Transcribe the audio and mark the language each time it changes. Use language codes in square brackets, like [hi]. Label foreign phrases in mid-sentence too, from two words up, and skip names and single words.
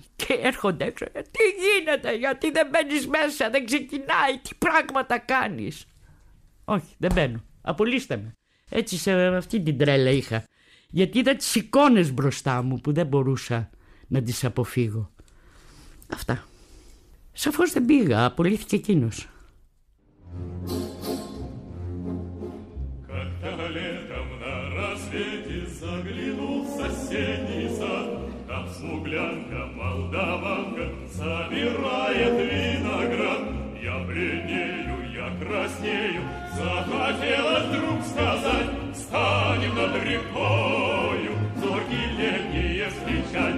[el] Και έρχονται έξω, τι γίνεται, γιατί δεν μπαίνεις μέσα, δεν ξεκινάει, τι πράγματα κάνεις. Όχι, δεν μπαίνω, απολύστε με. Έτσι σε αυτή την τρέλα είχα. Γιατί είδα τις εικόνες μπροστά μου που δεν μπορούσα να τις αποφύγω. Αυτά. Σαφώς δεν πήγα, απολύθηκε εκείνος. [ru] Смуглянка, молдаванка, собирает виноград. Я бледнею, я краснею, захотелось вдруг сказать: станем над рекою, зорьки летние встречать.